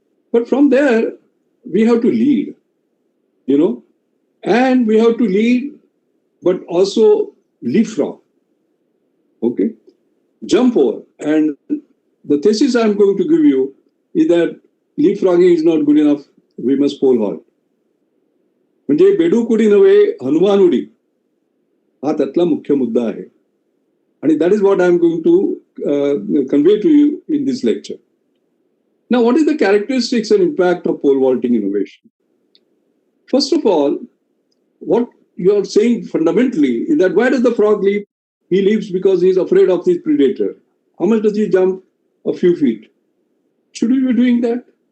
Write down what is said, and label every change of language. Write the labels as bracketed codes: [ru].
[en] But from there, we have to lead, and we have to lead, but also leapfrog. Okay? Jump over. And the thesis I'm going to give you is that leapfrogging is not good enough. We must pole vault. [mr] म्हणजे बेडूक उडी नव्हे, हनुमान उडी हा त्यातला मुख्य मुद्दा आहे. [en] आणि that is what I'm going to convey to you in this lecture. Now, what is the characteristics and impact of pole vaulting innovation? First of all, what you are saying fundamentally is that why does the frog leap? He leaps because he is afraid of his predator. How much does he jump? A few feet. Should we be doing that?